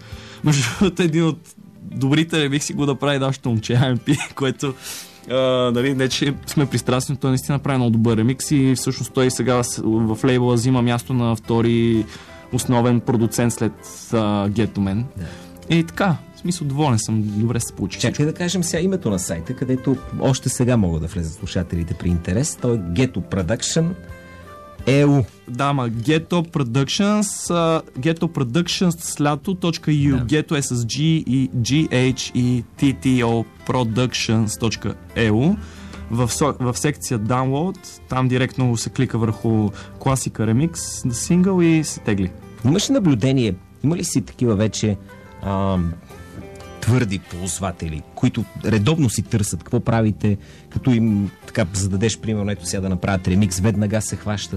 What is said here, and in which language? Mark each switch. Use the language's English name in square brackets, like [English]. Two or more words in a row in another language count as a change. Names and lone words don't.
[Bulgarian] Между другото, един от добрите ремикси го да прави нашето момче IMP, което не че сме пристрастни, той наистина прави много добър ремикс и всъщност той сега в лейбъла взима място на втори основен продуцент след Ghetto Man. И така, в смисъл доволен съм, добре се получи. Чакай да кажем сега името на сайта, където още сега могат да влезат слушателите при интерес. Той е Ghetto Production EU. Да, Ghetto Productions, Ghetto Productions lato.eu. Ghetto е с G и GHETTO Productions.eu. В секция Download, там директно се клика върху Класика Remix на сингъл и се тегли. Имаш ли наблюдение? Има ли си такива вече твърди ползватели, които редовно си търсят какво правите, като им така зададеш примерно, ето сега да направят ремикс, веднага се хващат?